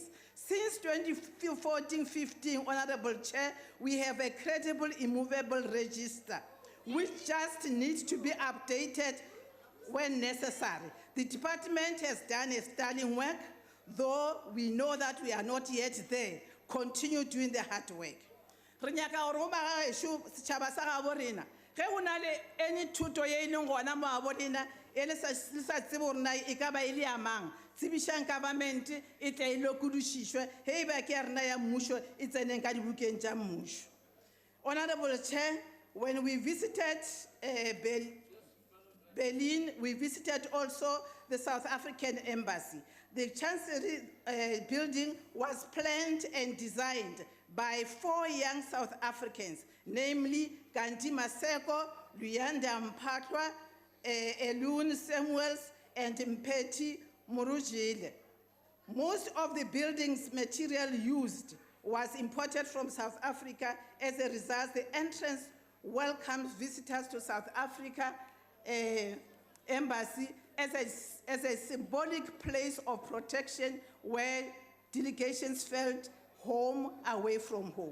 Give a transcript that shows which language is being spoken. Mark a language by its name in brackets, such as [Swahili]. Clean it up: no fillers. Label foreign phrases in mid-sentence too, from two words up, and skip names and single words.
[English] Since 2014-15, Honorable Chair, we have a credible immovable register, which just needs to be updated when necessary. The department has done a sterling work, though we know that we are not yet there. Continue doing the hard work. [Northern Sotho] Re nyaka gore o bagagetšo setšhaba sa gabo rena ge go na le any thuto ye e leng gona mo gabo rena e le sa tsebe gore na e ka ba e le ya mang tsebišang government e tla e lokodišišwe ge e ba ke ya rena ya mmušo e tseneng ka dibukeng tša mmušo. [English] Honourable Chair, when we visited Berlin, we visited also the South African Embassy. The Chancery building was planned and designed by 4 young South Africans, namely Kanti Maseko, Luyanda Mpatwa, Elun Samuels, and Mpeti Murujile. Most of the building's material used was imported from South Africa. As a result, the entrance welcomes visitors to South Africa Embassy as a symbolic place of protection where delegations felt home away from home.